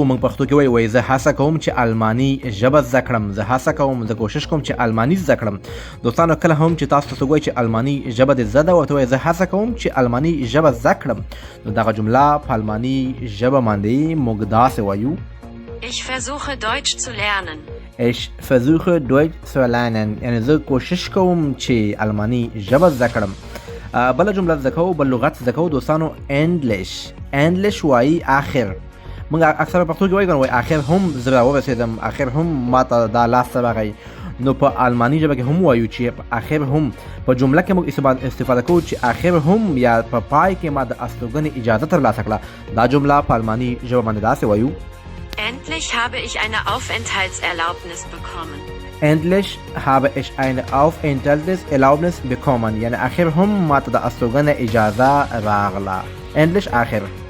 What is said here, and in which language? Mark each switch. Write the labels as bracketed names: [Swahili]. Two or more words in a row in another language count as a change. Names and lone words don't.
[Pashto] موږ پښتو کې وای زه هڅه کوم چې الماني ژبه زده کړم، زه هڅه کوم، زه کوشش کوم چې الماني زده کړم. دوستانو کله هم چې تاسو ته وایي چې الماني ژبه دې زده او ته وایي زه هڅه کوم چې الماني ژبه زده کړم، نو دغه جمله په الماني ژبه باندې موږ داسې وایو: [German] Ich versuche Deutsch zu lernen. Ich versuche Deutsch zu lernen. [Pashto] یعنی زه کوشش کوم چې الماني ژبه زده کړم. بله جمله زده کوو، بل لغت زده کوو دوستانو. انګلیش وایي آخر. موږ اکثر په پښتو کې وایي آخر هم زه راورسېدم، آخر هم ماته دا لاس راغی. نو په الماني ژبه کې هم وایو چې آخر هم. په جمله کې موږ استفاده کوو چې آخر هم یا په پای کې ما د استوګنې اجازه ترلاسه کړه. دا جمله په الماني ژبه باندې داسې وایو: [German] Endlich habe ich eine Aufenthaltserlaubnis bekommen. Endlich habe ich eine Aufenthaltserlaubnis bekommen. [Pashto] یعنی آخر هم ما ته د استوګنې اجازه راغله. Endlich آخر.